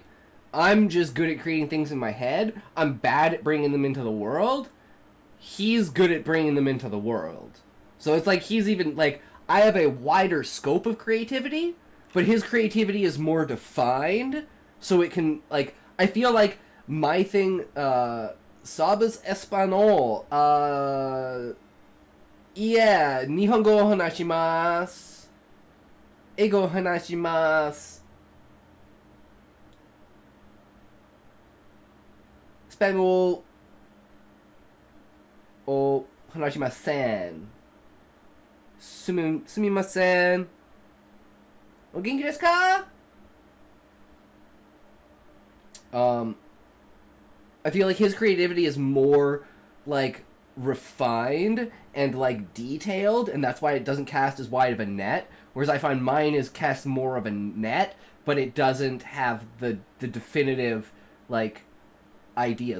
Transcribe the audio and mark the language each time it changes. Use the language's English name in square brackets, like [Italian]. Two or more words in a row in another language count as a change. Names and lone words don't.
[English] I'm just good at creating things in my head. I'm bad at bringing them into the world. He's good at bringing them into the world. So it's like he's even, like, I have a wider scope of creativity, but his creativity is more defined, so it can, like, I feel like my thing, [Spanish] sabes español, [Japanese] yeah, 日本語を話します、英語を話します, Español を話しません、すみません、お元気ですか? [English] I feel like his creativity is more, like, refined and, like, detailed, and that's why it doesn't cast as wide of a net, whereas I find mine is cast more of a net, but it doesn't have the definitive, like, ideas.